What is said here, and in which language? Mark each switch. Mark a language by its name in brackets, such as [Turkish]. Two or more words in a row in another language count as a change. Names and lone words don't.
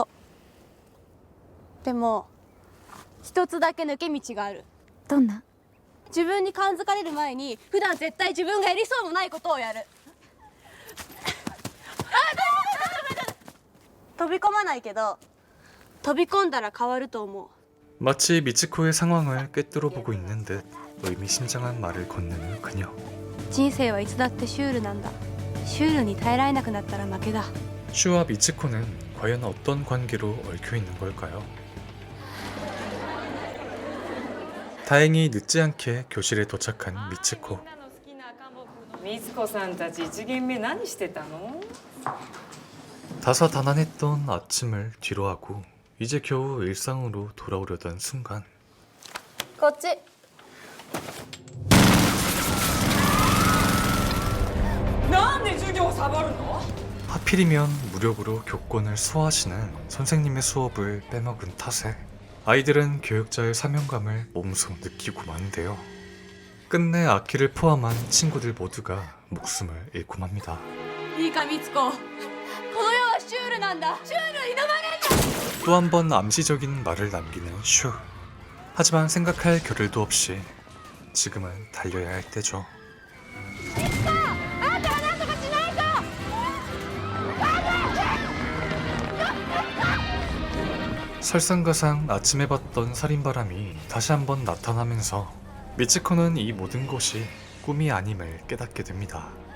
[Japanese] でも一つだけ抜け道がある。どんな。自分に感づかれる前に普段絶対自分がやりそうもないことをやる。飛び込まないけど飛び込んだら変わると思う。 [Korean] 마치 미츠코의 상황을 꿰뚫어 보고 있는 듯 의미심장한 말을 건네는 그녀. [Japanese] 人生はいつだってシュールなんだ。シュールに耐えられなくなったら負けだ。 [Korean] 슈와 미츠코는 과연 어떤 관계로 얽혀 있는 걸까요? 다행히 늦지 않게 교실에 도착한 미츠코. [Japanese] みつこさんたち1限目何してたの？ [Korean] 다사다난했던 아침을 뒤로하고 이제 겨우 일상으로 돌아오려던 순간 [Japanese] こっち。なんで授業サボるの？ [Korean] 하필이면 무력으로 교권을 수호하시는 선생님의 수업을 빼먹은 탓에 아이들은 교육자의 사명감을 몸소 느끼고 마는데요. 끝내 아키를 포함한 친구들 모두가 목숨을 잃고 맙니다. [Japanese] いいかミツコ、この世はシュールなんだ。シュールに飲まれんだ。 [Korean] 또 한 번 암시적인 말을 남기는 슈. 하지만 생각할 겨를도 없이 지금은 달려야 할 때죠. 설상가상 아침에 봤던 살인바람이 다시 한번 나타나면서 미츠코는 이 모든 것이 꿈이 아님을 깨닫게 됩니다.